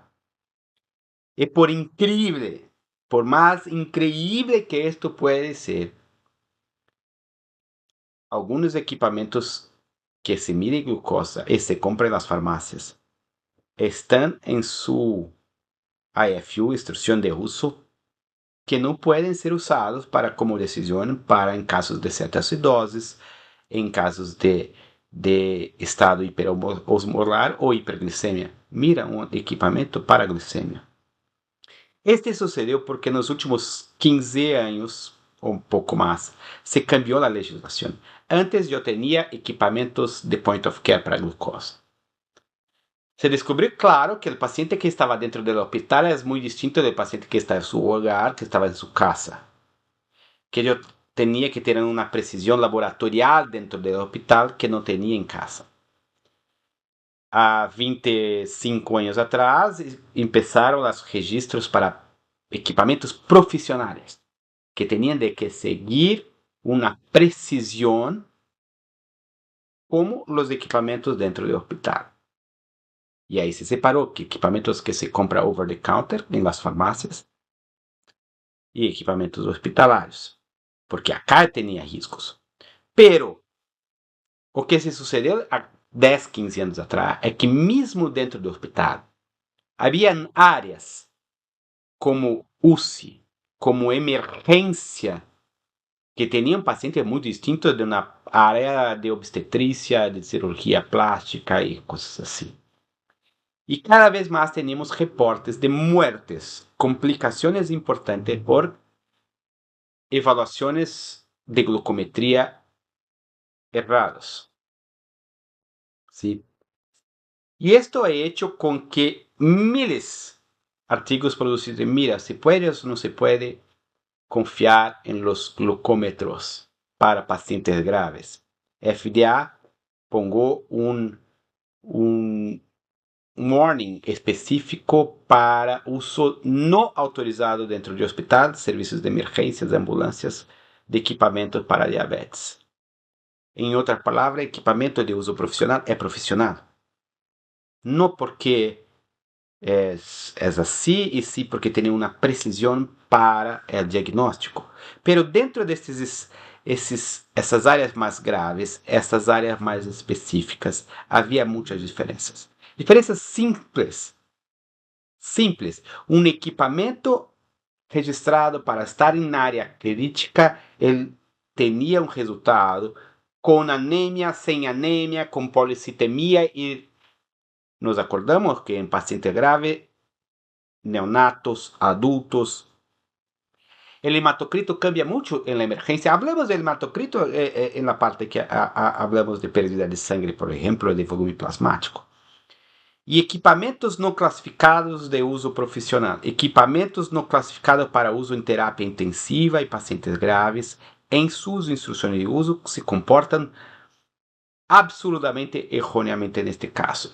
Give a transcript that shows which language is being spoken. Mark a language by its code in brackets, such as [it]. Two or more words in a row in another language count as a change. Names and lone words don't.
[es] Y por más increíble que esto puede ser, algunos equipamientos que se miden glucosa y se compran en las farmacias están en su IFU, instrucción de uso, que no pueden ser usados como decisión en casos de cetoacidosis, en casos de estado hiperosmolar o hiperglicemia. Mira, un equipamiento para glicemia. Este sucedió porque en los últimos 15 años, o un poco más, se cambió la legislación. Antes yo tenía equipamientos de [en] point of care [es] para glucosa. Se descubrió claro que el paciente que estaba dentro del hospital es muy distinto del paciente que está en su hogar, que estaba en su casa. Que yo tenía que tener una precisión laboratorial dentro del hospital que no tenía en casa. [pt] Há 25 anos atrás, empezaram os registros para equipamentos profissionais, que tinham de que seguir uma precisão como os equipamentos dentro do hospital. E aí se separou que equipamentos que se compra [en] over the counter [pt] em las farmácias e equipamentos hospitalares, porque acá tinha riscos. Pero o que se sucedeu 10, 15 anos atrás, é que mesmo dentro do hospital, havia áreas como UCI, como emergência, que tinham pacientes muito distintos de uma área de obstetrícia, de cirurgia plástica e coisas assim. E cada vez mais temos reportes de muertes, complicações importantes por evaluações de glucometria erradas. [es] ¿Sí? Y esto ha hecho con que miles de artículos producidos, mira, se puede o no se puede confiar en los glucómetros para pacientes graves. FDA pongo un warning específico para uso no autorizado dentro de hospital, servicios de emergências, [pt] ambulâncias, de equipamentos para diabetes. Em outras palavras, equipamento de uso profissional é profissional. Não porque é assim, e sim porque tem uma precisão para o diagnóstico. Pero dentro essas áreas mais graves, essas áreas mais específicas, havia muitas diferenças. Diferenças simples. Simples. Um equipamento registrado para estar em área crítica, ele tinha um resultado com anemia, sem anemia, com policitemia, e nos acordamos que em paciente grave, neonatos, adultos, [es] el hematocrito cambia mucho en la emergencia. Hablamos del hematocrito en la parte que hablamos de pérdida de sangre, por ejemplo, de volumen plasmático. [pt] E equipamentos não classificados de uso profissional. Equipamentos não classificados para uso em terapia intensiva e pacientes graves, em suas instruções de uso, se comportam absolutamente erroneamente neste caso.